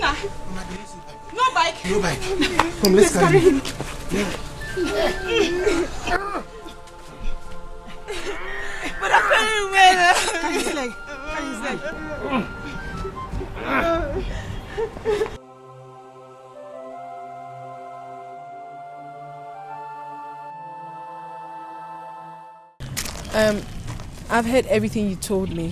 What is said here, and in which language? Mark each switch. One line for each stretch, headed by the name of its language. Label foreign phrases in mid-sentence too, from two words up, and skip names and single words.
English: No bike. No bike. Come, let's carry him. But I can't wait. Carry his leg. Carry his leg. I've heard everything you told me.